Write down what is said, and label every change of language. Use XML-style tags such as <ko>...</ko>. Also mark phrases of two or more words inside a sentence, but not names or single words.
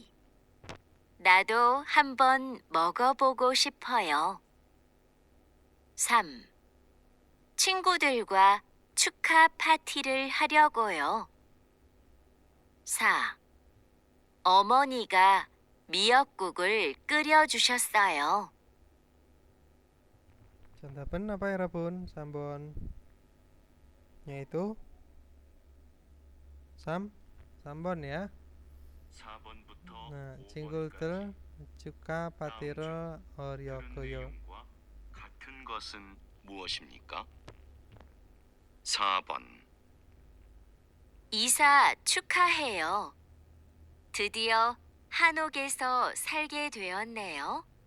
<ko>나도 한번 먹어보고 싶어요. 3. 친구들과 축하 파티를 하려고요. 4. 어머니가 미역국을 끓여주셨어요.</ko> <id>Contohnya apa ya Bun? Sambon. Yaitu Sambon ya.</id> <ko>4번부터</ko> <id>Nah,</id> <ko>5번까지 친구들 축하 파티를 하려고요. 내용과 같은 것은 무엇입니까? 4번 이사 축하해요. 드디어 한옥에서 살게 되었네요.</ko>